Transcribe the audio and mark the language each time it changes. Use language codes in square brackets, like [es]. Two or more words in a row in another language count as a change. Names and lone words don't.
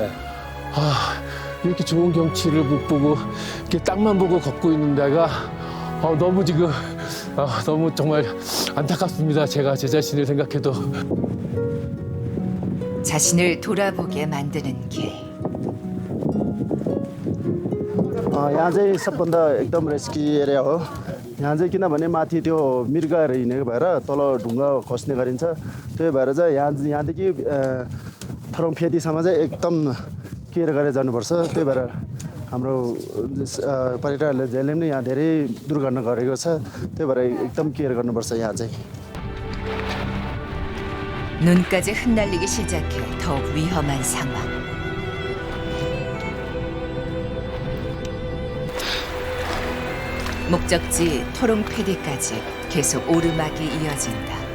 [ko] 이렇게 좋은 경치를 못 보고 이렇게 땅만 보고 걷고 있는 데가 너무 지금 너무 정말 안타깝습니다. 제가 제 자신을 생각해도. 자신을 돌아보게 만드는 길. [ne] यहाँ चाहिँ सबभन्दा एकदम [en] risky area [ne] हो। यहाँ चाहिँ किनभने माथि त्यो मृगहरू हिँडेको भएर तल ढुङ्गा खस्ने गरिन्छ। त्यही भएर चाहिँ यहाँदेखि थरौँ फेदीसम्म चाहिँ एकदम केयर गरेर जानुपर्छ। त्यही भएर हाम्रो पर्यटकहरूले जहिले पनि यहाँ धेरै दुर्घटना गरेको छ। त्यही भएर एकदम केयर गर्नुपर्छ यहाँ चाहिँ। [ko] 눈까지 흩날리기 시작해 더욱 위험한 상황. 목적지 토롱 패디까지 계속 오르막이 이어진다.